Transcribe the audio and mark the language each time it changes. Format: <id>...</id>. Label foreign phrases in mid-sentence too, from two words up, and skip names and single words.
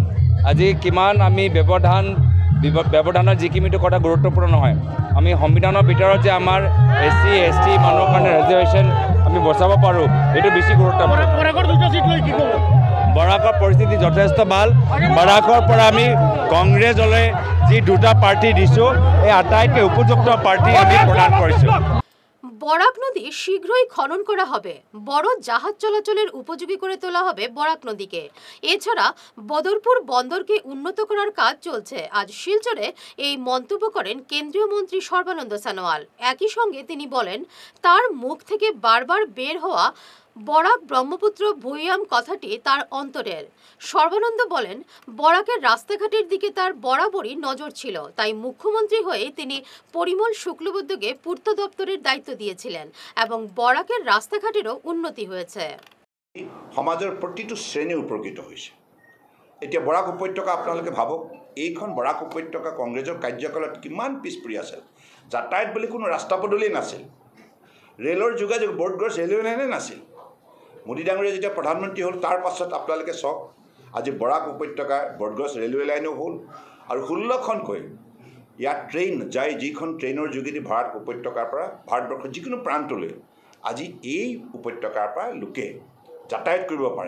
<as>আজি কিমান আমি ব্যৱধানৰ যিখিনিটো কথা গুৰুত্বপূৰ্ণ নহয়, আমি সংবিধানৰ ভিতৰত যে আমাৰ এছ চি এছ টি মানুহৰ কাৰণে ৰিজাৰ্ভেশ্যন আমি বচাব পাৰোঁ, এইটো বেছি গুৰুত্বপূৰ্ণ। বৰাকৰ পৰিস্থিতি যথেষ্ট ভাল। বৰাকৰ পৰা আমি কংগ্ৰেছলৈ যি দুটা পাৰ্টি দিছোঁ, এই আটাইতকৈ উপযুক্ত পাৰ্টি আমি প্ৰদান কৰিছোঁ।</as> <bn>বরাক নদী শীঘ্রই খনন করা হবে, বড় জাহাজ চলাচলের উপযোগী করে তোলা হবে বরাক নদীকে। এছাড়া বদরপুর বন্দরকে উন্নত করার কাজ চলছে। আজ শিলচরে এই মন্তব্য করেন কেন্দ্রীয় মন্ত্রী সর্বানন্দ সোনোয়াল। একই সঙ্গে তিনি বলেন, তার মুখ থেকে বারবার বের হওয়া বরাক ব্রহ্মপুত্র ভূয়াম কথাটি তার অন্তরের। সর্বানন্দ বলেন, বরাকের রাস্তাঘাটের দিকে তার বরাবরই নজর ছিল, তাই মুখ্যমন্ত্রী হয়ে তিনি পরিমল শুক্লবৈদ্যকে পূর্ত দপ্তরের দায়িত্ব দিয়েছিলেন এবং বরাকের রাস্তাঘাটেরও উন্নতি হয়েছে।</bn> <as>সমাজৰ প্ৰতিটো শ্ৰেণী উপকৃত হৈছে। এতিয়া বৰাক উপত্যকা আপোনালোকে ভাবক, এইখন বৰাক উপত্যকা কংগ্ৰেছৰ কাৰ্যকালত কিমান পিছ পৰি আছিল। যাতায়াত বুলি কোনো ৰাস্তা পদূলিয়ে নাছিল, ৰেলৰ যোগাযোগ বৰ্ডগছ ৰেলৱে লাইনে নাছিল। মোদী ডাঙৰীয়া যেতিয়া প্ৰধানমন্ত্ৰী হ'ল, তাৰ পাছত আপোনালোকে চাওক, আজি বৰাক উপত্যকাৰ বৰ্ডগছ ৰেলৱে লাইনো হ'ল, আৰু 16খনকৈ ইয়াত ট্ৰেইন যায়, যিখন ট্ৰেইনৰ যোগেদি ভাৰত উপত্যকাৰ পৰা ভাৰতবৰ্ষৰ যিকোনো প্ৰান্তলৈ আজি এই উপত্যকাৰ পৰা লোকে যাতায়াত কৰিব পাৰে।</as>